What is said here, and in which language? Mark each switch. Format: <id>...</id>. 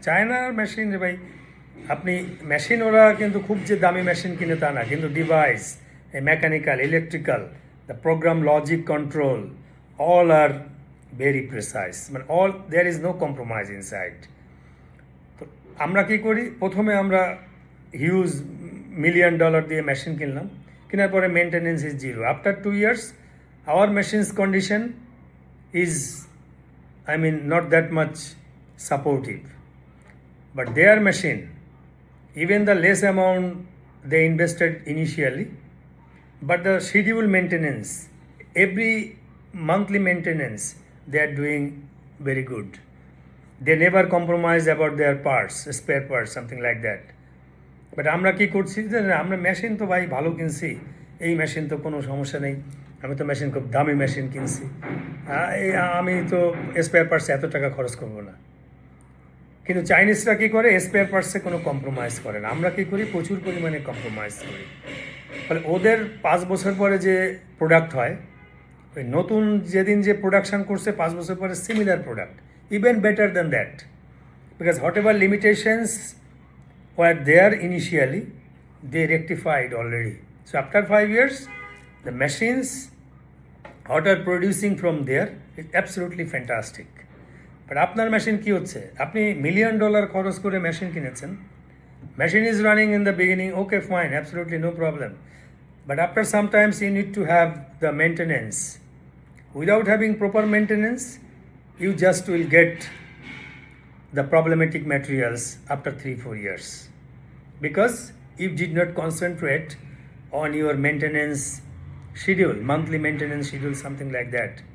<bn>চায়নার মেশিন ভাই, আপনি মেশিন ওরা কিন্তু খুব যে দামি মেশিন কিনে তা না, কিন্তু device, mechanical, electrical, the programme, logic, control,</bn> <en>all are very precise,</en> <bn>মানে all,</bn> <en>There is no compromise inside.</en> <bn>তো আমরা কি করি, প্রথমে আমরা হিউজ $1 million দিয়ে মেশিন কিনলাম, কেনার পরে</bn> <en>Maintenance is zero. After 2 years our machines condition is, I mean, not that much supportive. But their machine, even the less amount they invested initially, but the schedule maintenance, every monthly maintenance, they are doing very good. They never compromise about their parts, spare parts, something like that.</en> <bn>But আমরা কি করছি যে আমরা machine তো ভাই ভালো কিনছি, এই মেশিন তো কোনো সমস্যা নেই, আমি তো মেশিন খুব দামি মেশিন কিনছি, আমি তো স্পেয়ার পার্টসে এত টাকা খরচ করবো না। কিন্তু চাইনিজরা কী করে, স্পেয়ার পার্টসে কোনো কম্প্রোমাইজ করে না। আমরা কী করি, প্রচুর পরিমাণে কম্প্রোমাইজ করি। ফলে ওদের 5 বছর পরে যে প্রোডাক্ট হয়, ওই নতুন যেদিন যে প্রোডাকশান করছে 5 বছর পরে similar product,</bn> <en>Even better than that, because whatever limitations were there initially, they rectified already. So after 5 years the machines what are producing from there is absolutely fantastic. But</en> <bn>আপনার machine কি হচ্ছে, আপনি $1 million খরচ করে machine কিনেছেন,</bn> <en>Machine is running in the beginning, okay fine, absolutely no problem, but after sometimes you need to have the maintenance. Without having proper maintenance you just will get the problematic materials after 3-4 years, because you did not concentrate on your maintenance schedule, monthly maintenance schedule, something like that.</en>